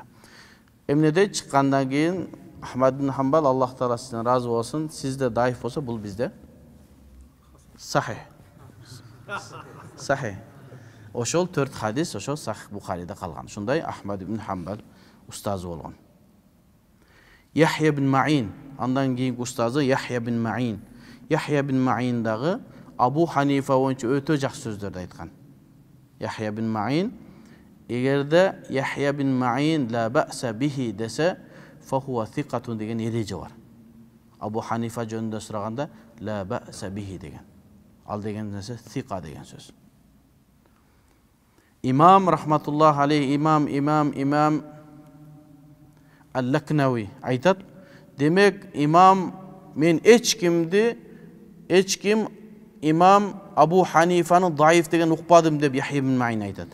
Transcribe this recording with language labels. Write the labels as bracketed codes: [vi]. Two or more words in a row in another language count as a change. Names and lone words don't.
[ky] Эмнеде чыккандан кийин Ахмад ибн Хамбал Аллах таала сизден разы болсун, сизде даиф болсо бул бизде сахих. Сахих. Ошол 4 хадис ошол Сахих Бухарида калган. Ушундай Ахмад ибн Хамбал устазы болгон. Яхья ибн Маин, андан кийинки устазы Яхья ибн Маин. Яхья ибн Маин дагы Абу Ханифа боюнча өтө жакшы сөздөрдү айткан. Яхья ибн Маин эгерде Яхья ибн Маин [ar] لا بأس به [ky] десе [ar] فهو ثقة [ky] деген эреже бар. Абу Ханифа жөнүндө сураганда [ar] لا بأس به [ky] деген. Ал деген нерсе сиқа деген сөз. Имам [ar] رحمة الله عليه [ky] имам Ал-Лакнауи айтат, демек имам мен эч ким имам Абу Ханифаны даиф деген укпадым деп Яхья ибн Маин айтат.